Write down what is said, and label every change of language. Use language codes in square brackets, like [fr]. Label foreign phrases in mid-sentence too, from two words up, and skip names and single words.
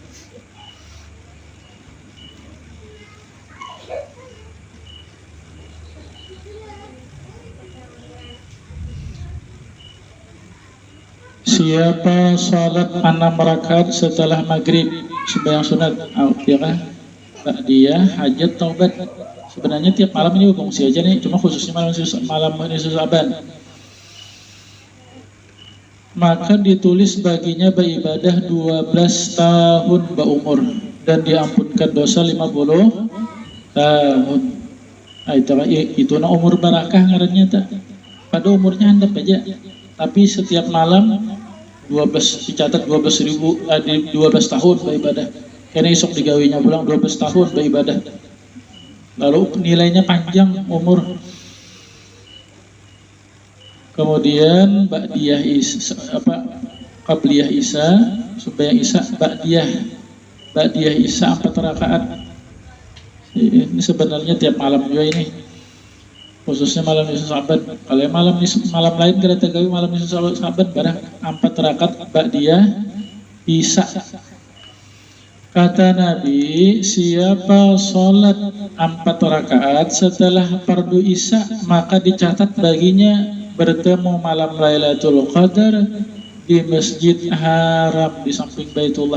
[id] Siapa salat 6 rakaat setelah maghrib sembahyang sunat, ya kan? Dia hajat taubat. Sebenarnya tiap malam ini berfungsi aja nih, cuma khususnya malam ini Sa'ban. Maka ditulis baginya beribadah 12 tahun berumur dan diampunkan dosa 50 tahun. [bjn] Nah, itu umur barakah ngarannya tak? Pada umurnya handap aja. Tapi setiap malam 12 dicatat 12 tahun beribadah. Karena esok digawinya pulang 12 tahun beribadah. Lalu nilainya panjang umur. [id] Kemudian ba'diyah Isa, qabliyah Isa, sembahyang Isa, ba'diyah Isa 4 rakaat. Ini sebenarnya tiap malam juga ini, khususnya malam nisfu Sa'ban. [bjn] Kalau malam lain kada tegawi malam nisfu Sa'ban barang 4 rakaat ba'diyah Isa. [id] Kata Nabi, siapa sholat 4 rakaat setelah fardu Isya, maka dicatat baginya bertemu malam Lailatul Qadar di Masjid Haram di samping Baitullah.